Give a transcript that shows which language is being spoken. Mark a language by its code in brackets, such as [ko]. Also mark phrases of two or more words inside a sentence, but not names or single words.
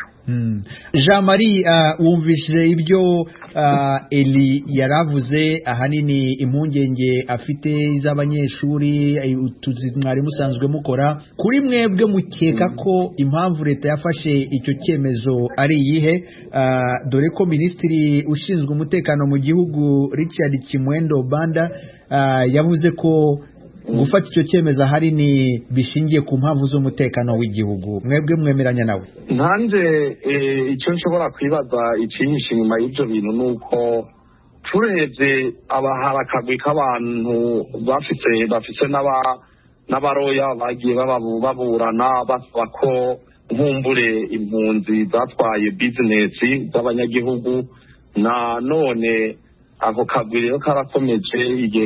[rw] Jean Marie wumvishije ibyo Eli yaravuze ahanini impungenge afite z'abanyeshuri mwari musanzwe mukora kuri mwebwe mukeka ko impamvu leta yafashe icyo cyemezo ari iyihe dore ko minisitiri ushinzwe umutekano mu gihugu Richard Kimwendo Banda yavuze ko gufata icyo cyemezo ahanini bishingiye ku mpamvu z'umutekano w'igihugu mwebwe mwemeranya nawe ntanze icyo nshobora kwibaza ikinyisha inyuma y'ibyo bintu ni uko turebye hari akagwi k'abantu bafite n'abaroya bagiye baburana basaba ko nkumbure impunzi zatwaye bizinesi z'abanyagihugu na none ako kagwi rero karakomeje igihe